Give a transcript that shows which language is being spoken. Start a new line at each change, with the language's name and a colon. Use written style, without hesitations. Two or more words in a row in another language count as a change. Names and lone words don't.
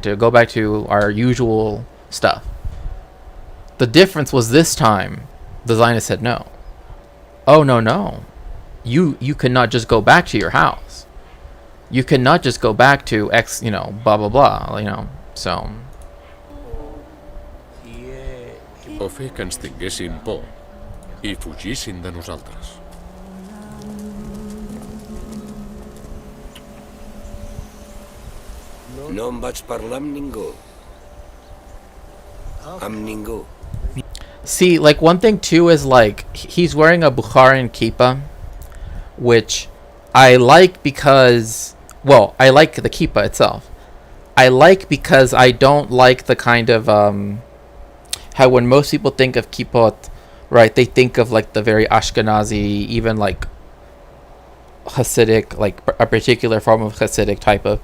English: To go back to our usual stuff. The difference was this time, the Zionists said no. Oh, no. You cannot just go back to your house. You cannot just go back to X, you know, blah, blah, blah, you know, so...
Catalan: O fer que ens tinguessin por i fugissin de nosaltres. No em vaig parlar amb ningú. Amb ningú.
English: See, like, one thing, too, is, like, he's wearing a Bukharan kippah, which I like because... Well, I like the kippah itself. I like because I don't like the kind of... how when most people think of kippot, right, they think of, like, the very Ashkenazi, even, like, Hasidic, like, a particular form of Hasidic type of...